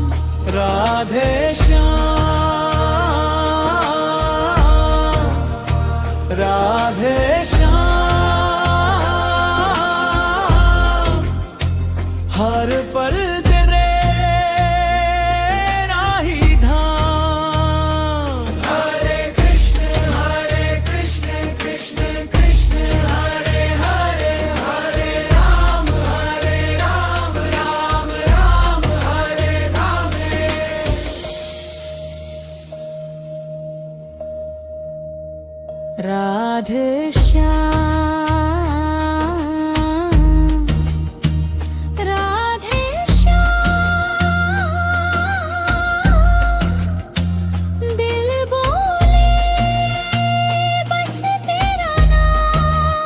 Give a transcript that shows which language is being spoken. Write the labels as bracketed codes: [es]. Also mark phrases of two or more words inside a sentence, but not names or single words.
[hi] राधे श्याम, राधे श्याम, हर पल तेरे राही धाम। [sa] हरे कृष्ण कृष्ण कृष्ण हरे हरे, हरे राम राम राम हरे धामे। [hi] राधे श्याम राधे श्याम, दिल बोले बस तेरा नाम।